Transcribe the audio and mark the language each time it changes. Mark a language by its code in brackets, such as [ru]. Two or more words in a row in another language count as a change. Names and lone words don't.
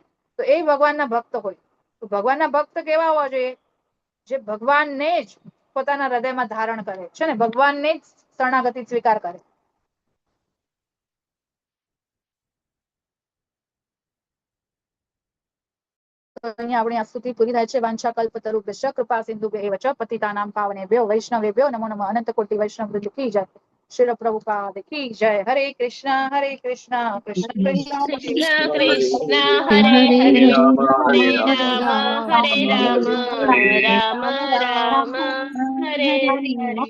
[gu] તો એ ભગવાનના ભક્ત હોય. તો ભગવાનના ભક્ત કેવા હોવા જોઈએ? જે ભગવાનને જ પોતાના હૃદયમાં ધારણ કરે છે ને, ભગવાનને જ શરણાગતિ સ્વીકાર કરે. અહીંયા આપણી આ સ્તુતિ પૂરી થાય છે. [sa] વાંછા કલ્પતરુભ્યશ્ચ કૃપા સિંધુભ્યૈવ ચ પતિતાનાં પાવનેભ્યો વૈષ્ણવેભ્યો નમો નમઃ. [hi] अनंत कोटि वैष्णव वृंद की जय. श्रील प्रभुपाद की जय. [sa] હરે કૃષ્ણ કૃષ્ણ કૃષ્ણ કૃષ્ણ કૃષ્ણ હરે હરે હરે હરે હરે હરે રામ રામ હરે રામ રામ રામ હરે હરે. હરે